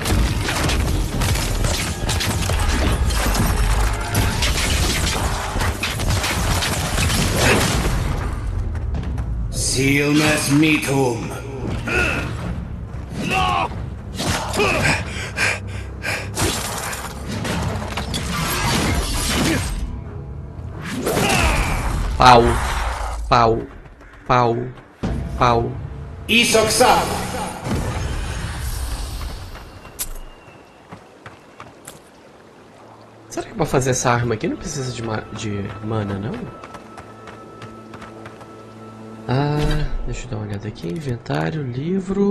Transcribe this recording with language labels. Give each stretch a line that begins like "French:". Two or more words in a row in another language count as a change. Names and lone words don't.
Portuguese: Seal mes meatum. Pau. Pau. Pau. Pau. Isoxado. Será que pra fazer essa arma aqui não precisa de mana, não? Ah, deixa eu dar uma olhada aqui. Inventário, livro...